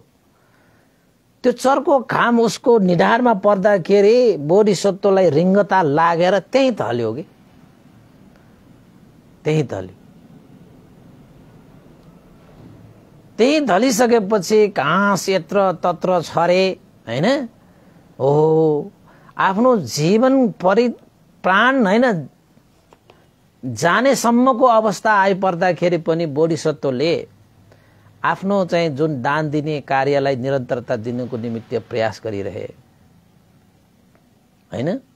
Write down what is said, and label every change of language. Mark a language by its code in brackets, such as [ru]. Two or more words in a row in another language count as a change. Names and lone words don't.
[ne] त्यो चर्को घाम उसको निधारमा पर्दाखेरि बोधिसत्वलाई रिङ्गता लागेर त्यही ढल्यो कि त्यही ढल्यो। त्यही ढलिसकेपछि घाँस यत्र तत्र छरे हैन। ओहो, आफ्नो जीवन प्राण हैन जाने सम्मको अवस्था आइपर्दाखेरि पनि बोधिसत्वले आफ्नो चाहिँ जुन दान दिने कार्यलाई निरन्तरता दिनको निमित्त प्रयास गरिरहे हैन।